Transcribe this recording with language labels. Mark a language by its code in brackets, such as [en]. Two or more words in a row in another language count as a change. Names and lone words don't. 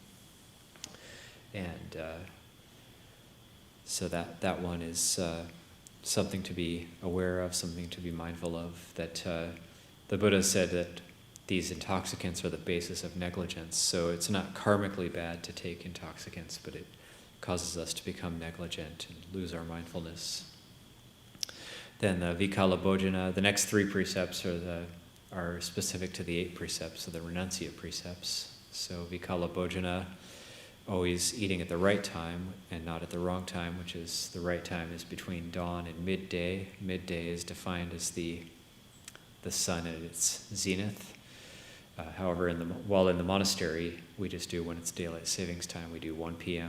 [en] And so that one is something to be aware of, something to be mindful of, that the Buddha said that these intoxicants are the basis of negligence. So it's not karmically bad to take intoxicants, but it causes us to become negligent and lose our mindfulness. Then the [pi] vikala bhojana, [en] the next three precepts are specific to the 8 precepts, so the renuncia precepts. So [pi] vikala bhojana, [en] always eating at the right time and not at the wrong time, which is the right time is between dawn and midday. Midday is defined as the sun at its zenith. However, while in the monastery, we just do when it's daylight savings time, we do 1 p.m.